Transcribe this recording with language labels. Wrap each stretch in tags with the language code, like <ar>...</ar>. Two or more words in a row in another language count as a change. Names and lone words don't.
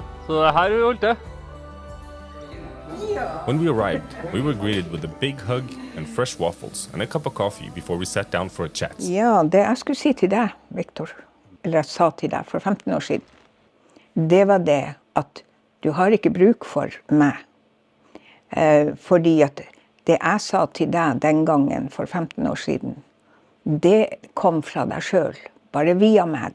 <da>Så det her vi holdt det.</da> <en>When we arrived, we were greeted with a big hug and fresh waffles and a cup of coffee before we sat down for a chat.</en> <no>Ja, det jeg skulle si til deg, Victor, eller jeg sa til deg for 15 år siden, det var det at du har ikke bruk for meg. Fordi at det jeg sa til deg den gangen for 15 år siden, det kom fra deg selv, bare via meg.</no>